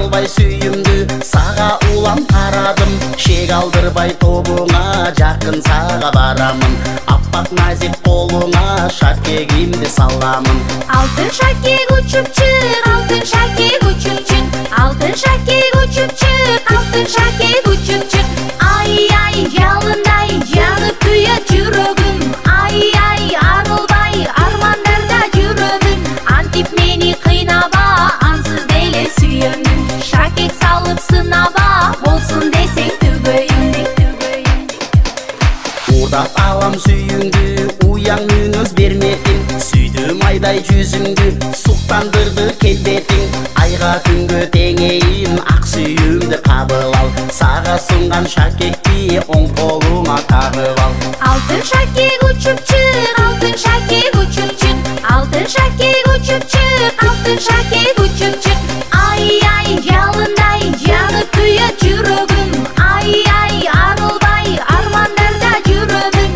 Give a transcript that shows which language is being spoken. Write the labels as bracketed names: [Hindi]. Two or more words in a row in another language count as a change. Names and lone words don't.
[Kazakh] сүйімді, саға улам қарадым, шек алдырбай тобыңа, жақын саға барамын. Аппақ назик қолыңа, шакегімді саламын. [Kyrgyz] Алтын шакек учуп чык, алтын шакек учуп чык, алтын шакек учуп чык, алтын шакек учуп чык. Ай, ялындай жанып күйөт жүрөгүм, ай, арылбай армандарда жүрөмүн. Антип мени кыйнаба, ансыз деле сүйөмүн. Шакек салып сынаба, болсун десең түгөйүм. [Kazakh] Урдап алам сүйіңді, уяң мүнөз бермедің. Сүйдім айдай жүзіңді, суқтандырды келбетің. Айға күнгі теңейін, ақ сүйімді қабыл ал. Саға сұнған шакекті оң қолыңа тағып ал. [Kyrgyz] Алтын шакек учуп чык, алтын шакек учуп чык, алтын шакек учуп чык, алтын шакек учуп чык. Ай, ялындай жанып күйөт жүрөгүм, ай, арылбай армандарда жүрөмүн.